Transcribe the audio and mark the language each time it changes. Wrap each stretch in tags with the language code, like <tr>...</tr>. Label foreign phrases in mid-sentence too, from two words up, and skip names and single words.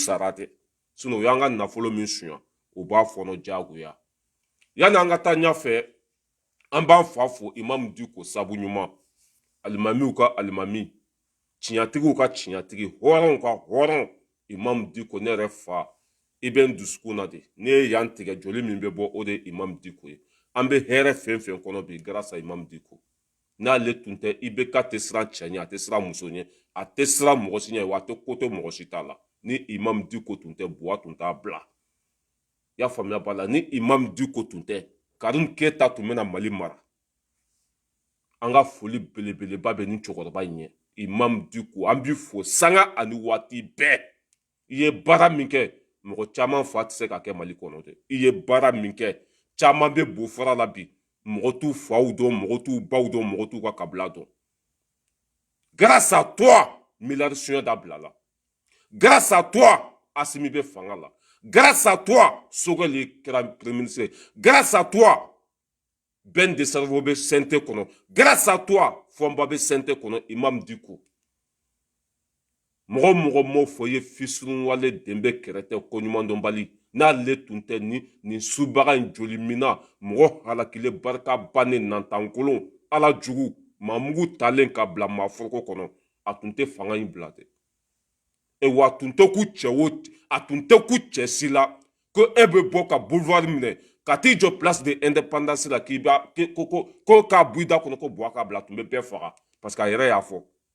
<bm>sara tɛ sinon u y'an ka nafolo min suɲɛ u b'a fɔnɔ jagoya yanni an ka taa ɲɛfɛ an b'an fa fo Imam Diko sabu ɲuman alimamiw ka alimami tiɲɛtigiw ka tiɲɛtigi hɔrɔnw ka hɔrɔn Imam Diko ne yɛrɛ fa i bɛ n dusukun na de ne ye yan tigɛ joli min bɛ bɔ o de ye Imam Diko ye an bɛ hɛrɛ fɛn fɛn kɔnɔ bi</bm> <fr>grâce à</fr> <bm>Imam Diko n'ale tun tɛ IBK tɛ siran cɛ ɲɛ a tɛ siran muso ɲɛ a tɛ siran mɔgɔ si ɲɛ wa a tɛ ko to mɔgɔ si t'a la ni Imam Diko tun tɛ buwa tun t'a bila i y'a faamuya b'a la ni Imam Diko tun tɛ Karim Keyita tun bɛna Mali mara an ka foli belebeleba bɛ ni cɛkɔrɔba in ye Imam Diko an b'i fo sanga ani waati bɛɛ i ye baara min kɛ mɔgɔ caman fa tɛ se ka kɛ Mali kɔnɔ dɛ i ye baara min kɛ caman bɛ bo fara la bi mɔgɔ t'u faw dɔn mɔgɔ t'u baw dɔn mɔgɔ t'u ka kabila dɔn</bm> <fr>grâce à toi</fr> <bm>miliyari suɲɛ dabila la</bm> <fr>grâce à toi</fr> <bm>Asimi bɛ fanga la</bm> <fr>grâce à toi</fr> <bm>Sogɛli kɛra</bm> <fr>premier ministre grâce à toi</fr> <bm>Ben de Sarvo bɛ CNT kɔnɔ</bm> <fr>grâce à toi</fr> <bm>Fɔnba bɛ CNT kɔnɔ Imam Diko mɔgɔ mɔgɔ m'o fɔ ye fisurun wale den bɛ kɛrɛ tɛ ko ɲuman dɔn bali n'ale tun tɛ nin subaga in joli mina mɔgɔ halakile barika bannen nantankolon ala jugu maamugu talen ka bila maaforoko kɔnɔ a tun tɛ fanga in bila dɛ wa a tun tɛ ku cɛ o a tun tɛ ku cɛ si la ko e bɛ bɔ ka boulevard minɛ ka t'i jɔ</bm> <fr>place de indépendance</fr> <bm>la k'i ba ko k'a bɔ i da kɔnɔ ko buwa k'a bila a tun bɛ bɛɛ faga</bm> <fr>parce que</fr> <bm>a yɛrɛ y'a fɔ</bm>